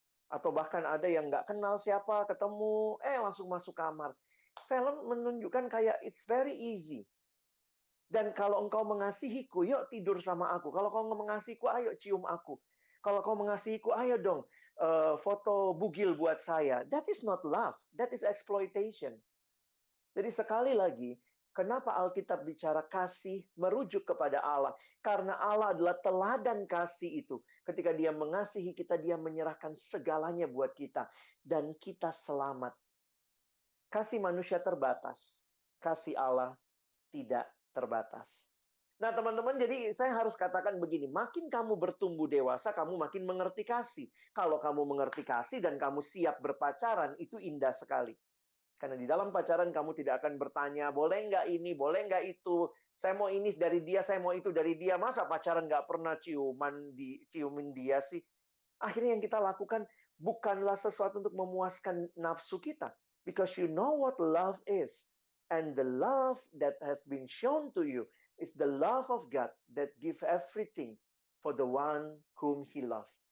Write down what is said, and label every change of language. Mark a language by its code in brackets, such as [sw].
[id] Atau bahkan ada yang nggak kenal siapa, ketemu, langsung masuk kamar. Film menunjukkan kayak [en] it's very easy. [id] Dan kalau engkau mengasihiku, yuk tidur sama aku. Kalau kau mengasihiku, ayo cium aku. Kalau kau mengasihiku, ayo dong foto bugil buat saya. [en] That is not love. That is exploitation. [id] Jadi sekali lagi, kenapa Alkitab bicara kasih merujuk kepada Allah? Karena Allah adalah teladan kasih itu. Ketika dia mengasihi kita, dia menyerahkan segalanya buat kita. Dan kita selamat. Kasih manusia terbatas. Kasih Allah tidak terbatas. Nah teman-teman, jadi saya harus katakan begini. Makin kamu bertumbuh dewasa, kamu makin mengerti kasih. Kalau kamu mengerti kasih dan kamu siap berpacaran, itu indah sekali. Karena di dalam pacaran kamu tidak akan bertanya, boleh nggak ini, boleh nggak itu. Saya mau ini dari dia, saya mau itu dari dia. Masa pacaran nggak pernah ciumin dia sih? Akhirnya yang kita lakukan bukanlah sesuatu untuk memuaskan nafsu kita. [en] Because you know what love is. And the love that has been shown to you is the love of God that give everything for the one whom He loved.